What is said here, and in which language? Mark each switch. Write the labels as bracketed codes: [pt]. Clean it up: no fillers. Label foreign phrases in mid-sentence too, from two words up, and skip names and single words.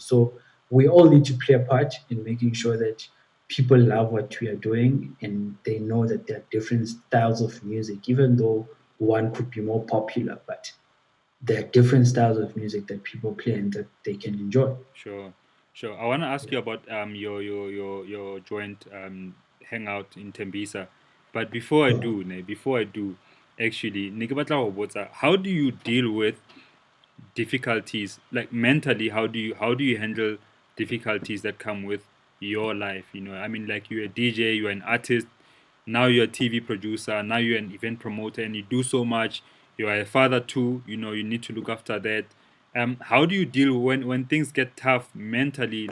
[en] So we all need to play a part in making sure that people love what we are doing, and they know that there are different styles of music, even though one could be more popular, but there are different styles of music that people play and that they can enjoy. sure, sure. I want to ask you about your joint hangout in Tembisa, but before I do, actually, [st] ne ke batla ho botsa, [en] how do you deal with difficulties, like mentally? How do you handle difficulties that come with your life? I mean, like, you're a DJ, you're an artist, now you're a TV producer, now you're an event promoter, and you do so much. You are a father too, you need to look after that. How do you deal when things get tough mentally?